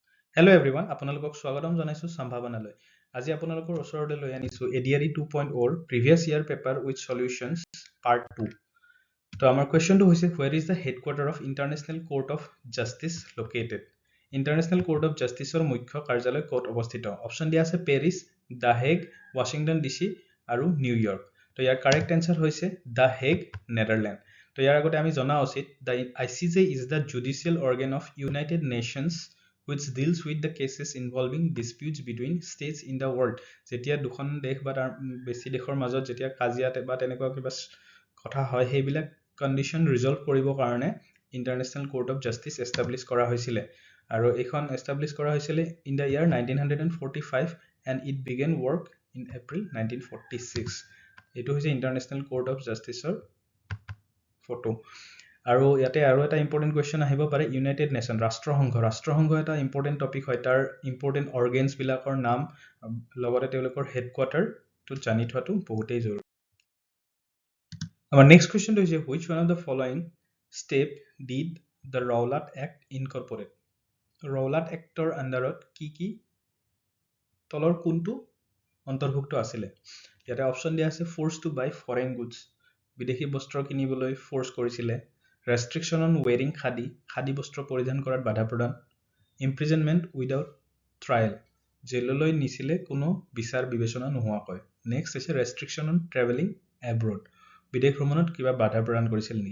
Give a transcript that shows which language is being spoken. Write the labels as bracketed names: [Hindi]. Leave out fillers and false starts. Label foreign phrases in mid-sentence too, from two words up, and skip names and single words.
[English] Hello everyone, [Assamese] আপোনালোকক স্বাগতম জনাইছো সম্ভাৱনালৈ। আজি আপোনালোকৰ ওচৰতে লৈ আনিছো [English] ADRE 2.0 previous year paper with solutions part 2. [Assamese] তো আমাৰ কোৱেশ্চনটো হৈছে [English] where is the headquarter of International Court of Justice located? [Assamese] International Court of Justiceৰ মুখ্য কাৰ্যালয় ক'ত অৱস্থিত? অপচন দিয়া আছে পেৰিছ, দ্য হেগ, ৱাশ্বিংটন ডিচি আৰু নিউয়ৰ্ক। তো ইয়াৰ [English] correct answer [Assamese] হৈছে দ্য হেগ, নেদাৰলেণ্ড। তো ইয়াৰ আগতে আমি জনা উচিত [English] the ICJ is the judicial organ of United Nations which deals with the cases involving disputes between states in the world. [Assamese] যেতিয়া দুখন দেশ বা তাৰ বেছি দেশৰ মাজত যেতিয়া কাজিয়া বা তেনেকুৱা কিবা কথা হয় সেইবিলাক [English] condition resolve [Assamese] কৰিবৰ কাৰণে ইন্টাৰনেশ্যনেল কোৰ্ট অফ জাস্টিস এস্টাব্লিশ কৰা হৈছিল আৰু এইখন এস্টাব্লিশ কৰা হৈছিল [English] in the year [Assamese] 1945 [English] and it began work in April 1946. [Assamese] এইটো হৈছে ইন্টাৰনেশ্যনেল কোৰ্ট অফ জাস্টিসৰ ফটো। আৰু ইয়াতে আৰু এটা [English] important question [Assamese] আহিব পাৰে ইউনাইটেড নেশ্যন ৰাষ্ট্ৰসংঘ এটা [English] important topic [Assamese] হয় তাৰ [English] important organs [Assamese] বিলাকৰ নাম লগতে তেওঁলোকৰ হেডকোৱাৰ্টাৰটো জানি থোৱাটো বহুতেই জৰুৰী। আমাৰ [English] next question [Assamese] হৈছে [English] which one of the following step did the Rowlatt Act incorporate? [Assamese] Rowlatt Actৰ আন্ডাৰত কি তলৰ কোনটো অন্তৰ্ভুক্ত আছিল? ইয়াতে অপচন দিয়া আছে [English] force to buy foreign goods, [Assamese] বিদেশী বস্ত্ৰ কিনিবলৈ ফোৰ্স কৰিছিলে, [English] restriction on wearing [Assamese] খাদী বস্ত্ৰ পৰিধান কৰাত বাধা প্ৰদান, [English] imprisonment without trial, [Assamese] জেললৈ নিছিলে কোনো বিচাৰ বিবেচনা নোহোৱাকৈ, নেক্সট হৈছে [English] restriction on travelling abroad, [Assamese] বিদেশ ভ্ৰমণত কিবা বাধা প্ৰদান কৰিছিল নেকি?